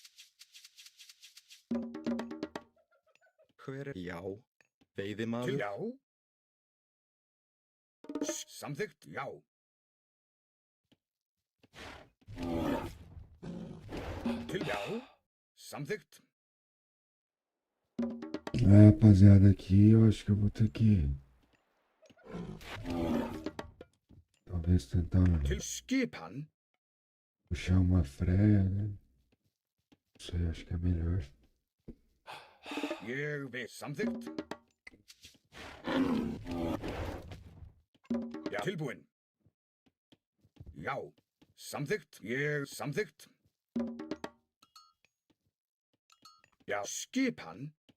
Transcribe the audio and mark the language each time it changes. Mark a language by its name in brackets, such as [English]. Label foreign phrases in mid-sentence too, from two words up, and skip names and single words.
[Icelandic] Hver er já? Til, Veiðimaður. já. Samþykkt, já. Til, já. Samþykkt. [Portuguese] Rapaziada, aqui eu acho que eu vou ter que talvez tentar [Icelandic] Til skipan. [Portuguese] puxar uma freia, né? Não sei, acho que é melhor. [Icelandic] Ég vil. Samþykkt. Já. Tilbúin. Já. Samþykkt. Ég. Samþykkt. Já. Skipan.